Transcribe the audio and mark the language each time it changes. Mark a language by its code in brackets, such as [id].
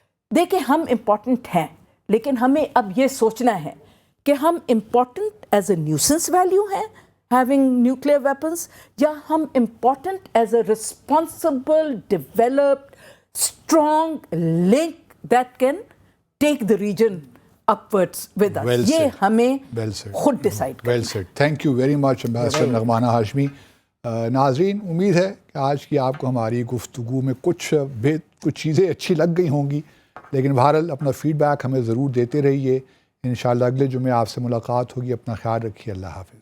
[ur] دیکھیں ہم امپورٹنٹ ہیں, لیکن ہمیں اب یہ سوچنا ہے کہ ہم important [en] as a nuisance value [ur] ہیں, [en] having nuclear weapons, [ur] یا ہم important [en] As a responsible, developed, strong link that can take the region upwards with us. [ur] یہ ہمیں خود ڈیسائڈ کرنا ہے. [en] Well said. Thank you very much, Ambassador Naghmana Hashmi. [ur] ناظرین، امید ہے کہ آج کی آپ کو ہماری گفتگو میں کچھ چیزیں اچھی لگ گئی ہوں گی، لیکن بہرحال اپنا فیڈ بیک ہمیں ضرور دیتے رہیے۔ انشاءاللہ اگلے جمعے آپ سے ملاقات ہوگی۔ اپنا خیال رکھیے۔ اللہ حافظ۔